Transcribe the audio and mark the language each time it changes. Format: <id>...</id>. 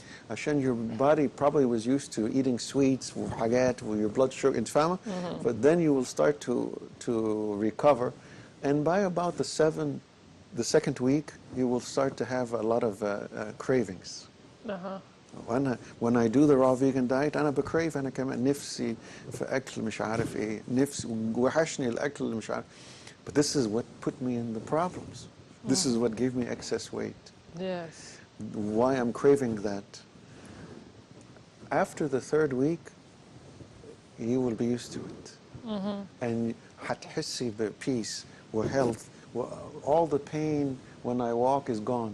<ar>عشان</ar> <en>your body probably was used to eating sweets</en> <ar>وحاجات</ar> <en>with your blood sugar.</en> <ar>انت فاهمة؟</ar> <en>But then you will start to recover, and by about the second week, you will start to have a lot of cravings.</en> <ar>وأنا</ar> <en>when I do the raw vegan diet</en> <ar>أنا بكريف أنا كمان نفسي في أكل مش عارف إيه نفسي وحشني الأكل اللي مش عارف.</ar> <en>But this is what put me in the problems. This is what gave me excess weight. Yes. Why I'm craving that. After the third week, you will be used to it. And</en> <ar>هتحسي</ar> <en>peace health. All the pain when I walk is gone.</en>